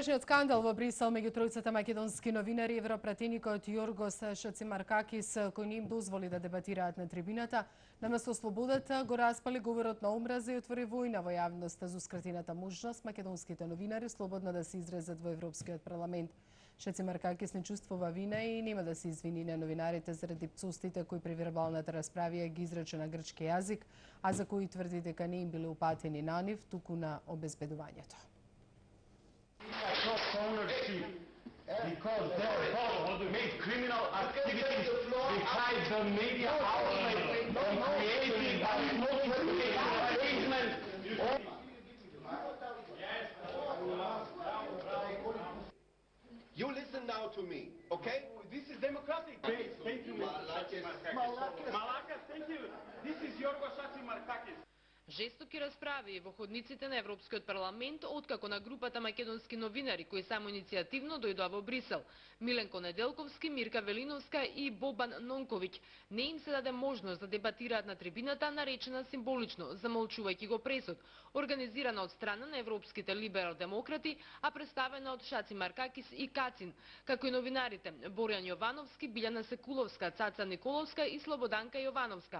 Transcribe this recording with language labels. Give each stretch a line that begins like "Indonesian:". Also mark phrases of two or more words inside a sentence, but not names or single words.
Macedonian: Вчерашниот скандал во Брисел меѓу тројцата македонски новинари, европратеникот Јоргос Шацимаркакис, кој не им дозволи да дебатираат на трибината, наместо слободата го распали говорот на омраза и отвори војна во јавноста заускратената можност македонските новинари слободно да се изразат во Европскиот парламент. Шацимаркакис не чувствува вина и нема да се извини на новинарите заради пцустите кои при вербалната расправија ги изрече на грчки јазик, а за кои тврди дека не им биле упатени на нив, туку на обезбедувањето.
English: Because they make criminal activities beside the media outlet and creating arrangements. You listen now to me, okay? This is democratic. Thank you, Malakas, thank you. This is Yorgos Šacimarkakis.
Macedonian: Жестоки расправи во ходниците на Европскиот парламент откако на групата македонски новинари кои само иницијативно дојдоа во Брисел, Миленко Неделковски, Мирка Велиновска и Бобан Нонковиќ, не им се даде можност да дебатираат на трибината, наречена символично, замолчувајќи го пресуд, организирана од страна на европските либерал-демократи, а представена од Шацимаркакис и Кацин, како и новинарите Борјан Јовановски, Билјана Секуловска, Цаца Николовска и Слободанка Јовановска.